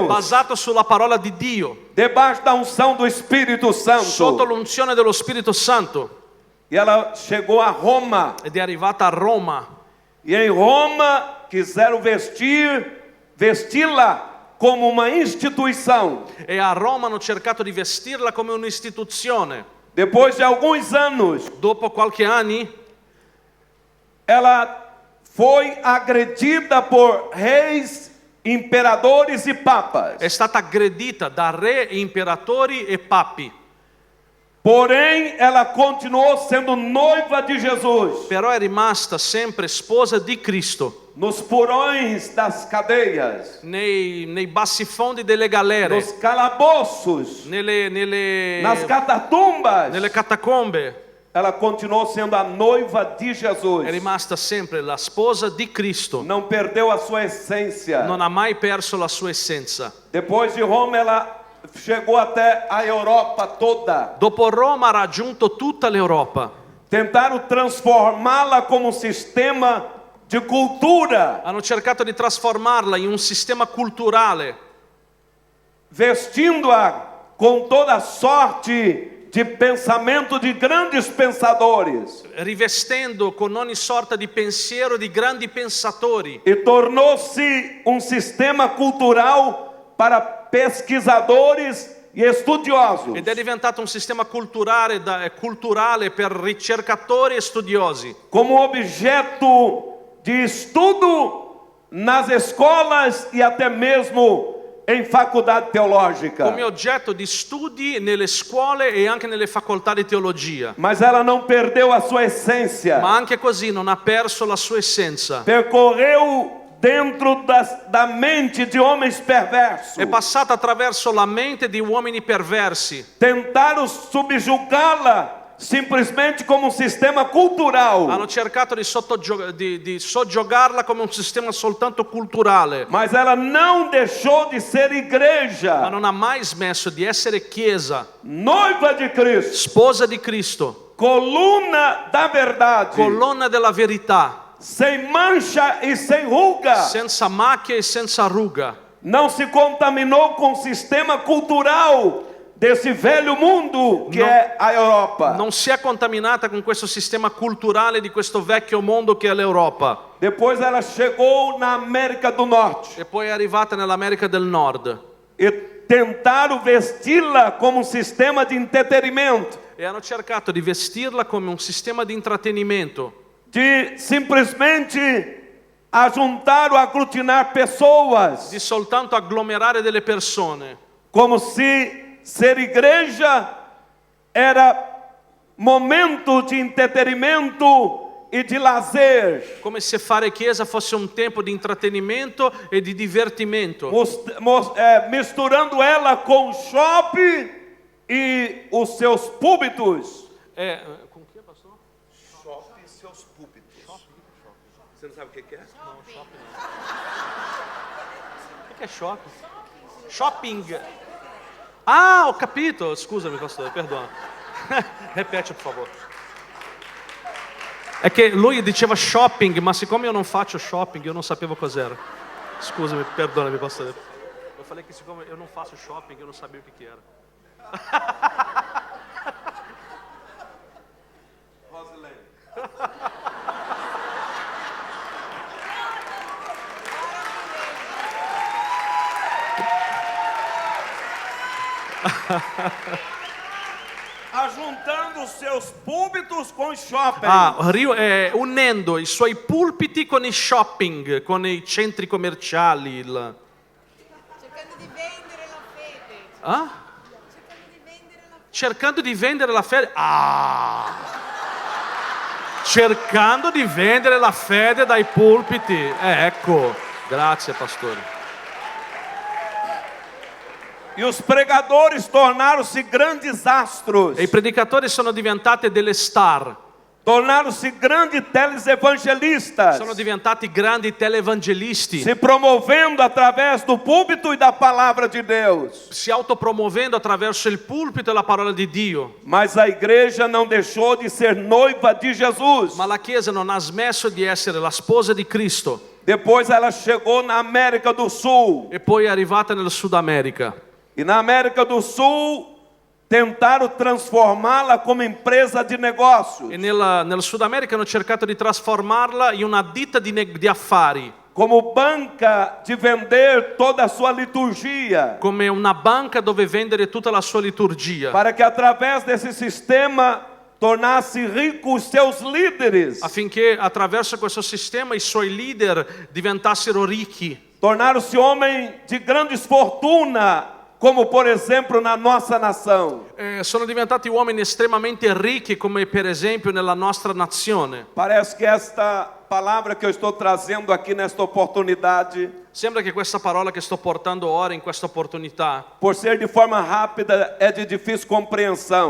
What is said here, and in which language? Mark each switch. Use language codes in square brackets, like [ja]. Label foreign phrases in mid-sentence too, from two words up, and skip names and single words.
[it] basato sulla parola di Dio, [pt] debaixo da unção do Espírito [it] sotto [pt] Santo. [it] l'unzione dello Spirito Santo, [pt] E ela chegou a Roma. [it] ed è arrivata a Roma. [pt] E em Roma quiseram vesti-la como uma instituição. [it] E a Roma hanno cercato di vestirla come un'istituzione. [pt] Depois de alguns anos, [it] Dopo qualche anni [pt] ela foi agredida por reis, imperadores e papas. [it] è stata aggredita da re, imperatori e papi, [pt] Porém, ela continuou sendo noiva de Jesus. [it] però è rimasta sempre sposa di Cristo. [pt] Nos porões das cadeias, [it] Nei bassi fondi delle galere, [pt] nos calabouços, [it] nelle [pt] nas catatumbas, [it] catacombe, [pt] ela continuou sendo a noiva de Jesus. [it] è rimasta sempre la sposa di Cristo. [pt] Não perdeu a sua essência. [it] Non ha mai perso la sua essenza. [pt] Depois de Roma, ela chegou até a Europa toda. [it] Dopo Roma ha raggiunto tutta l'Europa. [pt] Tentaram transformá-la como um sistema de cultura, [it] Hanno cercato di trasformarla in un sistema culturale, [pt] vestindo-a com toda sorte de pensamento de grandes pensadores. [it] rivestendo con ogni sorta di pensiero di grandi pensatori, [pt] E tornou-se um sistema cultural para pesquisadores e estudiosos. [it] ed è diventato un sistema culturale per ricercatori e studiosi, [pt] Como objeto de estudo nas escolas e até mesmo em faculdade teológica. [it] come oggetto di studi nelle scuole e anche nelle facoltà di teologia. [pt] Mas ela não perdeu a sua essência. [it] Ma anche così non ha perso la sua essenza. [pt] Percorreu dentro da mente de homens perversos. [it] È passata attraverso la mente di uomini perversi. [pt] Tentaram subjugá-la simplesmente como um sistema cultural. [it] Hanno cercato di soggiogarla come un sistema soltanto culturale, [pt] Mas ela não deixou de ser [it] ma [pt] igreja, [it] non ha mai smesso di essere chiesa, [pt] noiva de Cristo, [it] sposa di Cristo, [pt] coluna da verdade, [it] colonna della verità, [pt] sem mancha e sem ruga. [it] senza macchie e senza ruga. [pt] Não se contaminou com o sistema cultural desse velho mundo que Não. é a Europa. [it] Non si è contaminata con questo sistema culturale di questo vecchio mondo che è l'Europa. [pt] Depois ela chegou na América do Norte [it] E poi è arrivata nell'America del Nord. [pt] e tentaram vesti-la como um sistema de entretenimento, [it] E hanno cercato di vestirla come un sistema di intrattenimento, [pt] de simplesmente ajuntar ou aglutinar pessoas, [it] di soltanto agglomerare delle persone, [pt] como se ser igreja era momento de entretenimento e de lazer, [it] come se fare chiesa fosse un tempo di intrattenimento e di divertimento, [pt] misturando ela com o shopping e os seus púlpitos. [it] con chi è, pastor? [pt] Shopping e seus púlpitos. Você não sabe o que é? [it] No, shopping no. O che è shopping? Shopping. Ah, ho capito. Scusami, pastore, perdona. [pt] Repete, por favor. [it] È che lui diceva shopping, ma siccome io non faccio shopping, io non sapevo cos'era. Scusami, perdonami, pastore. [pt] Eu falei que siccome eu não faço shopping, eu não sabia o que era. Rosilene. Ajuntando os seus púlpitos com os shopping. [it] Unendo i suoi pulpiti con i shopping, con i centri commerciali. Cercando di vendere la fede. Ah? Cercando di vendere la fede. Cercando di vendere la fede. Ah! Cercando di vendere la fede dai pulpiti. Ecco. Grazie, pastore. [pt] E os pregadores tornaram-se grandes astros. [it] E i predicatori sono diventati delle star. [pt] tornaram-se grandes televangelistas, [it] sono diventati grandi televangelisti, [pt] se promovendo através do púlpito e da palavra de Deus. [it] si autopromuovendo attraverso il pulpito e la parola di Dio. [pt] Mas a igreja não deixou de ser noiva de Jesus. [it] Ma la Chiesa non ha smesso di essere la sposa di Cristo [pt] Depois ela chegou na América do Sul. [it] e poi è arrivata nel Sud America. [pt] E na América do Sul tentaram transformá-la como empresa de negócios, [it] E nel Sud America hanno cercato di trasformarla in una ditta di affari, [pt] como banca de vender toda a sua liturgia, [it] come una banca dove vendere tutta la sua liturgia, [pt] para que através desse sistema tornasse ricos seus líderes. [it] affinché attraverso questo sistema i suoi leader diventassero ricchi, [pt] Tornaram-se homens de grandes fortuna, como por exemplo na nossa nação. [it] sono diventati uomini estremamente ricchi come per esempio nella nostra nazione. [pt] Parece que esta palavra que eu estou trazendo aqui nesta oportunidade, [it] Sembra che questa parola che sto portando ora in questa opportunità, [pt] por ser de forma rápida, é de difícil compreensão.